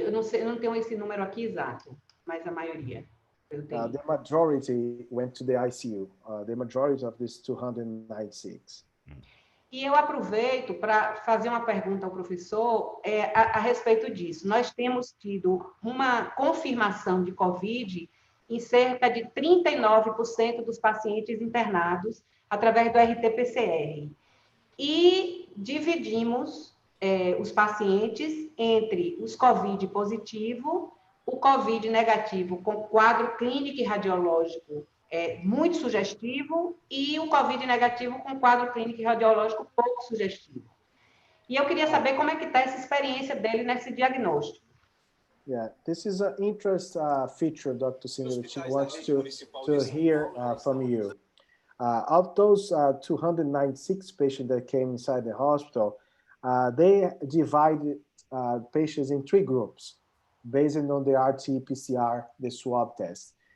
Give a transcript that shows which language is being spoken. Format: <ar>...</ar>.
<pt>Eu não tenho esse número aqui exato, mas a maioria foi UTI.</pt> <en>The majority went to the ICU. The majority of these 296.</en> <pt>E eu aproveito para fazer uma pergunta ao professor a respeito disso. Nós temos tido uma confirmação de Covid em cerca de 39% dos pacientes internados através do RT-PCR. E dividimos os pacientes entre os Covid positivo, o Covid negativo com quadro clínico e radiológico muito sugestivo e o Covid negativo com quadro clínico e radiológico pouco sugestivo. E eu queria saber como é que está essa experiência dele nesse diagnóstico.</pt> <en>Yeah, this is an interest feature, Dr. Singer, which he wants to hear from you. Of those 296 patients that came inside the hospital, they divided patients in 3 groups based on the RT-PCR, the swab test.</en>